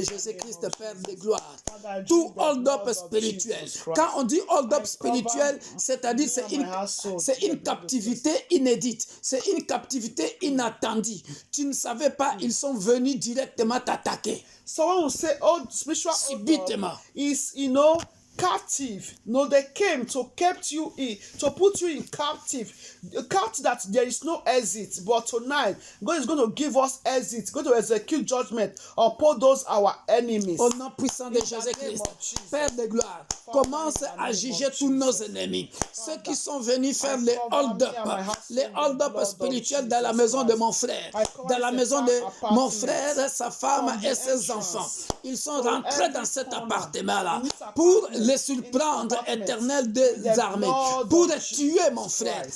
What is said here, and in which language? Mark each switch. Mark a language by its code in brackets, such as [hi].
[fr] de Jésus-Christ, Père de gloire. Tout hold-up spirituel. Quand on dit hold-up spirituel, c'est-à-dire c'est une captivité inédite. C'est une captivité inattendue. Tu ne savais pas, ils sont venus directement t'attaquer. [en] So when we say spiritual [fr] Subitement. [en] is, captive. No, they came to keep you in, to put you in captive. Captive that there is no exit. But tonight, God is going to give us exit. Going to execute judgment upon those our enemies. [fr] Au nom puissant de Jésus-Christ, Père de gloire, commence à juger tous nos ennemis. Ceux qui sont venus faire les hold-up spirituels dans la maison de mon frère, dans la maison de mon frère, sa femme et ses enfants. Ils sont rentrés dans cet appartement-là pour les surprendre, éternel des armées, pour tuer mon frère.